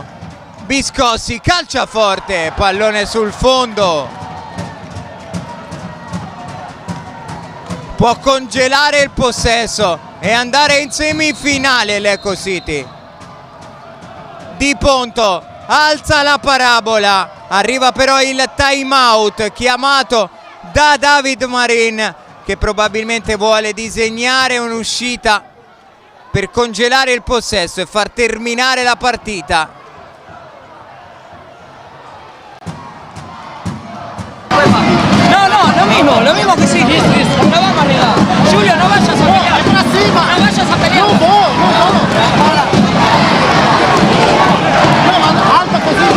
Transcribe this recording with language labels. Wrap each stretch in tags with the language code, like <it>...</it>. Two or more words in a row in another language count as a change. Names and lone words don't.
<it>Biscossi calcia forte, pallone sul fondo. Può congelare il possesso e andare in semifinale l'Ecocity. Di Ponto alza la parabola, arriva però il time out chiamato da David Marin, che probabilmente vuole disegnare un'uscita per congelare il possesso e far terminare la partita.</it> <es>No, lo mismo que sí, listo. No vamos a arreglar. Julio, no vayas a pelear. No vayas a pelear.</es> <it>Alta così.</it>